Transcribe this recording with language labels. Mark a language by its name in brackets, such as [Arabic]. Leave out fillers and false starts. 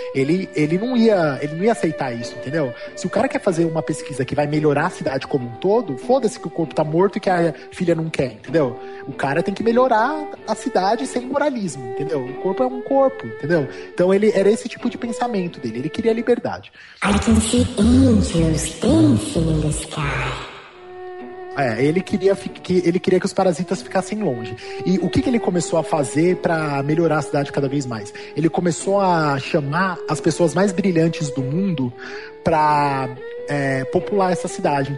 [Portuguese] Ele não ia aceitar isso, entendeu? Se o cara quer fazer uma pesquisa que vai melhorar a cidade como um todo, foda-se que o corpo tá morto e que a filha não quer, entendeu? O cara tem que melhorar a cidade sem moralismo, entendeu? O corpo é um corpo, entendeu? Então ele era esse tipo de pensamento dele, ele queria liberdade. [English] I can see angels dancing in the sky. [Portuguese] Ele queria que os parasitas ficassem longe. E o que ele começou a fazer para melhorar a cidade cada vez mais? Ele começou a chamar as pessoas mais brilhantes do mundo para popular essa cidade.